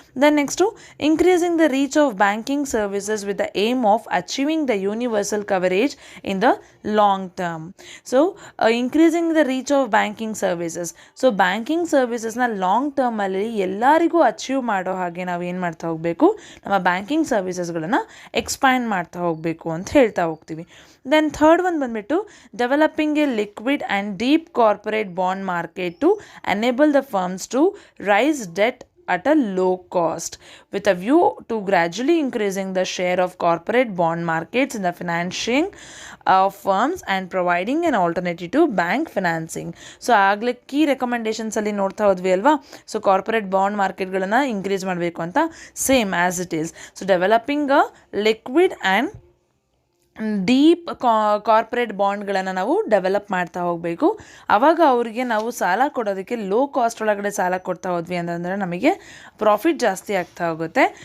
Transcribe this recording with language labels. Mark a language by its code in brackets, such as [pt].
[en] Then next, increasing the reach of banking services with the aim of achieving the universal coverage in the long term. [kn] So [en] increasing the reach of banking services, [kn] so banking ಸರ್ವಿಸಸ್ನ long ಟರ್ಮಲ್ಲಿ ಎಲ್ಲರಿಗೂ achieve ಮಾಡೋ ಹಾಗೆ ನಾವು ಏನು ಮಾಡ್ತಾ ಹೋಗಬೇಕು, ನಮ್ಮ banking ಸರ್ವಿಸಸ್ಗಳನ್ನು expand ಮಾಡ್ತಾ ಹೋಗಬೇಕು ಅಂತ ಹೇಳ್ತಾ ಹೋಗ್ತೀವಿ. [en] then third one [kn] ಬಂದುಬಿಟ್ಟು, [en] Developing a liquid and deep corporate bond market to enable the firms to raise debt at a low cost, with a view to gradually increasing the share of corporate bond markets in the financing of firms and providing an alternative to bank financing. [kn] So ಆಗಲೇ key ರೆಕಮೆಂಡೇಷನ್ಸಲ್ಲಿ ನೋಡ್ತಾ ಹೋದ್ವಿ ಅಲ್ವಾ. So corporate bond ಮಾರ್ಕೆಟ್ಗಳನ್ನು increase ಮಾಡಬೇಕು ಅಂತ, [en] Same as it is. [kn] So [en] developing a liquid and [kn] deep corporate ಬಾಂಡ್ಗಳನ್ನು ನಾವು develop ಮಾಡ್ತಾ ಹೋಗಬೇಕು. ಆವಾಗ ಅವರಿಗೆ ನಾವು ಸಾಲ ಕೊಡೋದಕ್ಕೆ ಲೋ ಕಾಸ್ಟ್ ಒಳಗಡೆ ಸಾಲ ಕೊಡ್ತಾ ಹೋದ್ವಿ ಅಂತಂದರೆ ನಮಗೆ ಪ್ರಾಫಿಟ್ ಜಾಸ್ತಿ ಆಗ್ತಾ ಹೋಗುತ್ತೆ.